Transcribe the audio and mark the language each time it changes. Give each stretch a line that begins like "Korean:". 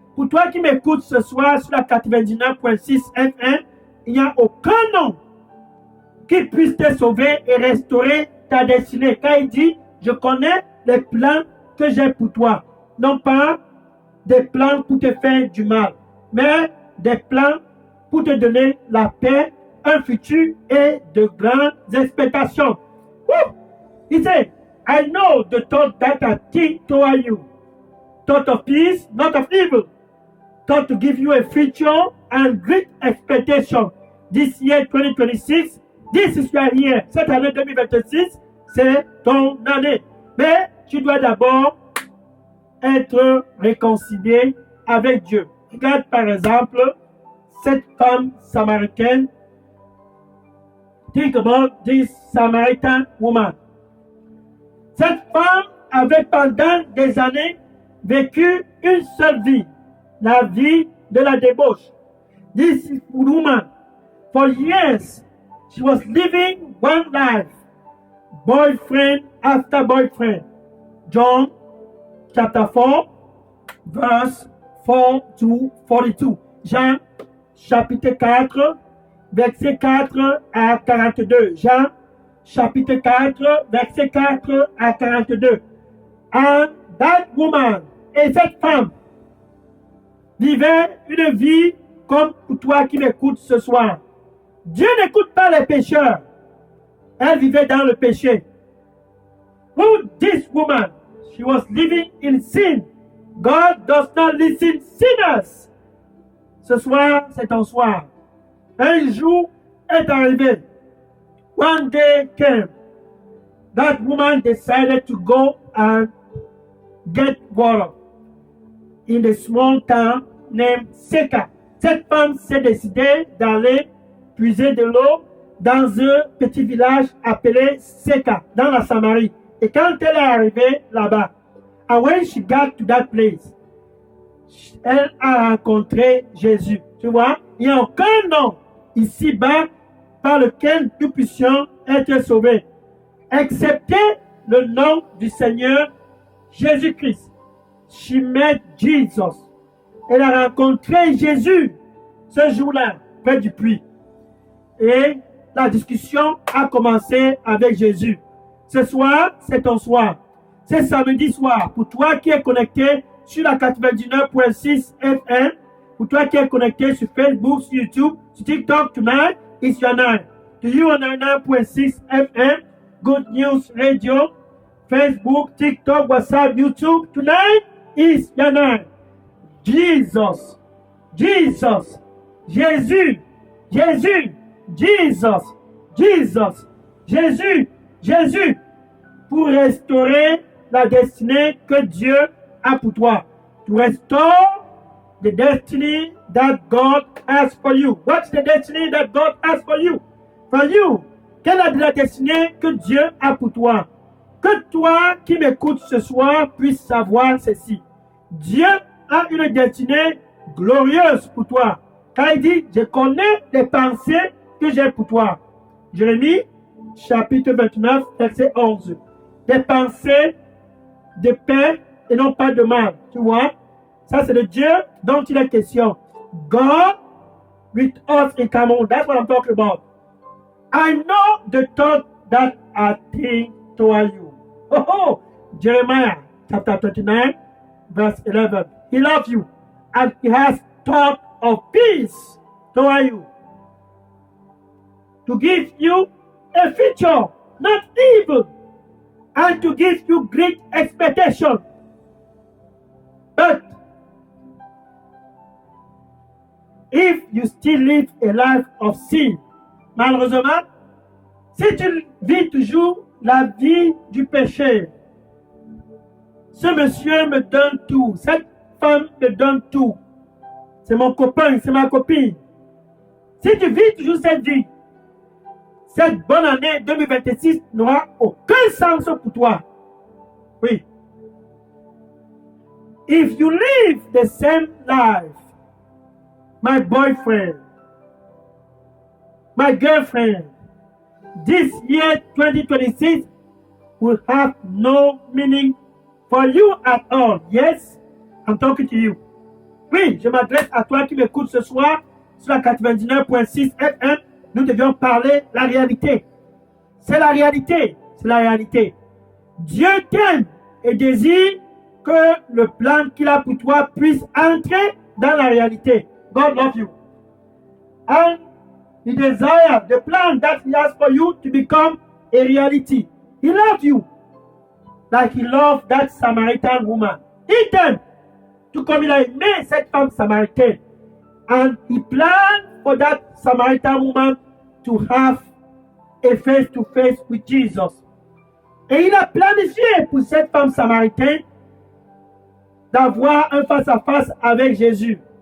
French: Pour toi qui m'écoutes ce soir sur la 99.6 FM, il n'y a aucun nom qui puisse te sauver et restaurer ta destinée. Car il dit, je connais les plans que j'ai pour toi. Non pas des plans pour te faire du mal, mais des plans pour te donner la paix, un futur et de grandes expectations. Woo!
English: He said, I know the thought that I think toward you. Thought of peace, not of evil. Thought to give you a future and great expectation. This year 2026, this is your year.
French: Cette année 2026, c'est ton année. Mais tu dois d'abord être réconcilié avec Dieu. Regarde par exemple cette femme samaritaine.
English: Think about this Samaritan woman.
French: Cette femme avait pendant des années vécu une seule vie, la vie de la débauche.
English: This woman, for years, she was living one life, boyfriend after boyfriend. John chapter 4, verse 4 to 42.
French: Jean chapitre 4, verset 4 à 42. Jean chapitre 4, verset 4 à 42.
English: And that woman,
French: et cette femme, vivait une vie comme pour toi qui m'écoutes ce soir. Dieu n'écoute pas les pécheurs. Elle vivait dans le péché.
English: Who this woman, she was living in sin. God does not listen sinners.
French: Ce soir, c'est ton soir. Un jour est arrivé.
English: One day came. That woman decided to go and get water in the small town named Seka.
French: Cette femme s'est décidée d'aller puiser de l'eau dans un petit village appelé Seka, dans la Samarie. Et quand elle est arrivée là-bas,
English: and when she got to that place,
French: elle a rencontré Jésus. Tu vois, il n'y a aucun nom ici-bas par lequel nous puissions être sauvés, excepté le nom du Seigneur Jésus-Christ.
English: She met Jesus.
French: Elle a rencontré Jésus ce jour-là, près du puits. Et la discussion a commencé avec Jésus. Ce soir, c'est ton soir. C'est samedi soir. Pour toi qui es connecté sur la 99.6 FM, pour toi qui es connecté sur Facebook, sur YouTube, sur TikTok,
English: tonight is your night. To you on 99.6 FM, Good News Radio, Facebook, TikTok, WhatsApp, YouTube, tonight is your night. Jesus, Jesus, Jésus, Jésus, Jesus, Jesus.
French: Jésus, pour restaurer la destinée que Dieu a pour toi.
English: To restore the destiny that God has for you. What's the destiny that God has for you? For you.
French: Quelle est la destinée que Dieu a pour toi? Que toi qui m'écoutes ce soir puisses savoir ceci. Dieu a une destinée glorieuse pour toi. Car il dit, je connais les pensées que j'ai pour toi. Jérémie, chapitre 29, verset 11. Des pensées de paix et non pas de mal. Tu vois? Ça, c'est le Dieu dont il est question.
English: God with us in common. That's what I'm talking about. I know the thought that I think toward you. Oh, Jeremiah chapter 29, verse 11. He loves you and he has thought of peace toward you. To give you a future, not evil, and to give you great expectation. But if you still live a life of sin,
French: malheureusement, si tu vis toujours la vie du péché, ce monsieur me donne tout, cette femme me donne tout, c'est mon copain, c'est ma copine. Si tu vis toujours cette vie, cette bonne année 2026 n'aura aucun sens pour toi. Oui.
English: If you live the same life, my boyfriend, my girlfriend, this year 2026 will have no meaning for you at all. Yes, I'm talking to you.
French: Oui, je m'adresse à toi qui m'écoutes ce soir sur la 99.6 FM. Nous devions parler la réalité. C'est la réalité. C'est la réalité. Dieu t'aime et désire que le plan qu'il a pour toi puisse entrer dans la réalité.
English: God loves you. And he desires the plan that he has for you to become a reality. He loves you like he loved that Samaritan woman.
French: He t'aime tout comme il a aimé cette femme samaritaine.
English: And he planned for that Samaritan woman to have a face-to-face with Jesus.
French: Et il a planifié pour cette femme samaritaine d'avoir un face-à-face avec Jésus.